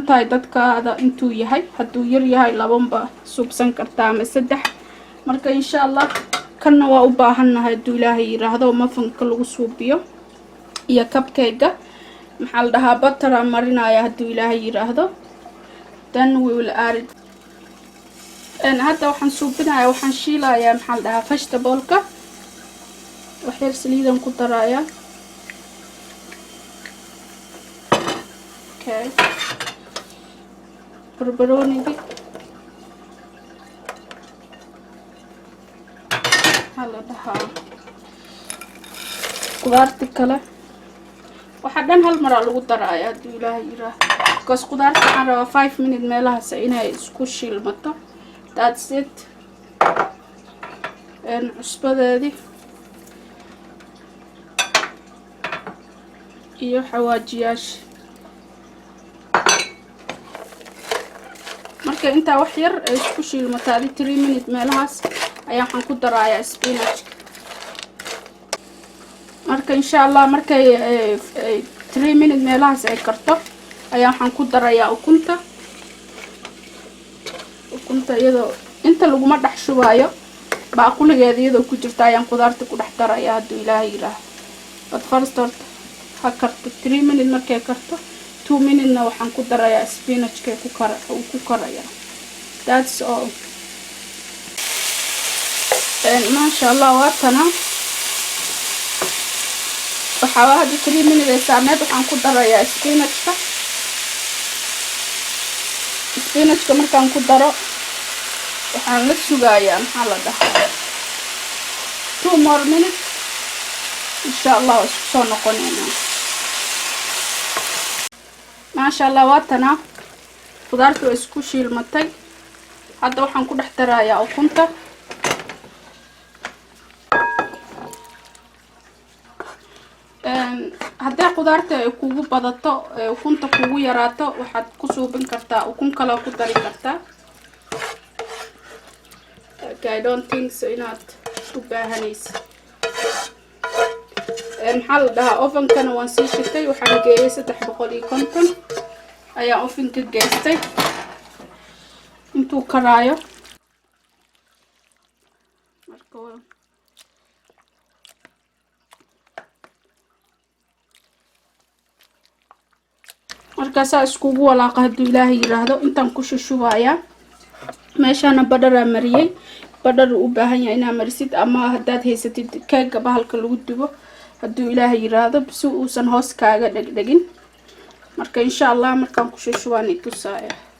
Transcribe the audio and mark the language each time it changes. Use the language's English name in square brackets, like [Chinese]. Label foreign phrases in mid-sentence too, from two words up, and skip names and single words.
[Somali] tahay dadkaada intuu yahay haduu yar yahay labanba subsan kartaa ama saddex marka [Arabic] إن شاء الله [Somali] kana waa u baahanahay haduu Ilaahay yiraahdo muffinka lagu suubiyo iyo cupcake maxaa la dhahaa butter marinaya haduu Ilaahay yiraahdo [English] then we will add it [Somali] hadda waxaan suubinayaa waxaan shiilayaa maxaa la dhahaa vegetable-ka wax yar saliidan ku darayaa okay barbarooniga hala dhahaa qudaarta kale waxa dhan hal mar lagu darayaa hadii Ilaahay yiraahdo because qudaarta waxaan rabaa 5 minutes meelahaas inay isku shiilmato [English] that's it [Somali] cusbadeedii iyo xawaajiyaasha marka inta wax yar ay isku shiilmato 3 minutes meelahaas ayaa waxaan ku darayaa spinach marka [Arabic] إن شاء الله [Somali] markay 3 minutes meelahaas ay karto ayaa waxaan ku darayaa ukunta iyadoo inta lagu ma dhax shubaayo baaquligeeda iyadoo ku jirta ayaan qudaarta ku dhex darayaa hadii Ilaahay yiraahdo [English] but first [Somali] ha karto 3 minutes markay karto 2 minutes na waxaan ku darayaa spinach-ka ku karaya [English] that's all [Arabic] ما شاء الله [Somali] waatana waxa hadda 3 minutes ay saarneed waxaan ku darayaa spinach-ka markaan ku daro waxaan la sugayaa maxaa la dhahaa [English] 2 more minutes [Arabic] إن شاء الله [Somali] isku soo noqonayna [Arabic] ما شاء الله [Somali] waatana qudaartu isku shiilmatay hadda waxaan ku dhex darayaa ukunta hadda qudaarta ay kugu badato ukunta kugu yaraato waxaad ku suubin kartaa ukun kale ku dari kartaa [English] I don't think so [Somali] inaad u baahanaysid maxaa la dhahaa oven-kana waan sii shitay waxaan geeyay 350 ayaa oven-ka geystay intuu karaayo markaas iskugu walaaqa hadii Ilaahay yiraahdo intaan ku shushubayaa meeshana badara mariyay badar u baahan yahay inaad marisid ama hadaad haysatid keega bahalka lagu dubo hadii Ilaahay yiraahdo si uusan hoos kaaga dhagdhagin marka [Arabic] إن شاء الله [Somali] markaan ku shushubaani tusaaya